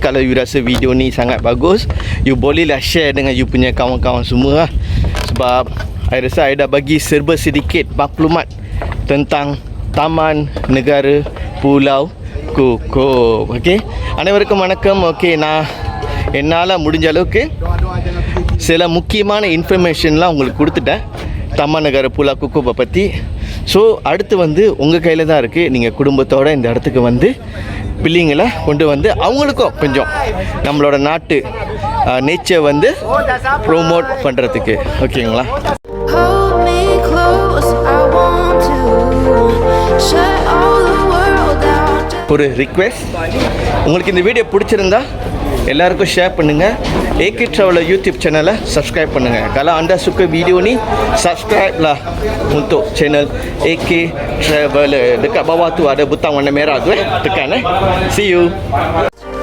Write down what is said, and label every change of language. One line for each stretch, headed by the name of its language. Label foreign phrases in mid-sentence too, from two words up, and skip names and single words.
Malay: Kalau you rasa video ni sangat bagus, you bolehlah share dengan you punya kawan-kawan semua lah. Sebab I rasa I dah bagi serba sedikit maklumat tentang Taman Negara Pulau Kukup.
Tamil: Okay, அனைவருக்கும் வணக்கம். ஓகே, நான் என்னால் முடிஞ்ச அளவுக்கு சில முக்கியமான இன்ஃபர்மேஷன்லாம் உங்களுக்கு கொடுத்துட்டேன் Taman Negara Pulau Kukup பற்றி. ஸோ அடுத்து வந்து உங்கள் கையில் தான் இருக்குது. நீங்கள் குடும்பத்தோடு இந்த இடத்துக்கு வந்து பிள்ளைங்களை கொண்டு வந்து அவங்களுக்கும் கொஞ்சம் நம்மளோட நாட்டு நேச்சர் வந்து ப்ரோமோட் பண்ணுறதுக்கு. ஓகேங்களா? ஒரு ரிக்வெஸ்ட், உங்களுக்கு இந்த வீடியோ பிடிச்சிருந்தா எல்லாருக்கும் ஷேர் பண்ணுங்கள். AK Traveller YouTube
English: channel subscribe
Tamil: பண்ணுங்கள்.
Malay: Kalau anda suka video ni, subscribe lah untuk channel AK Traveller. Dekat bawah tu ada butang warna merah tu, tekan.
English: See you.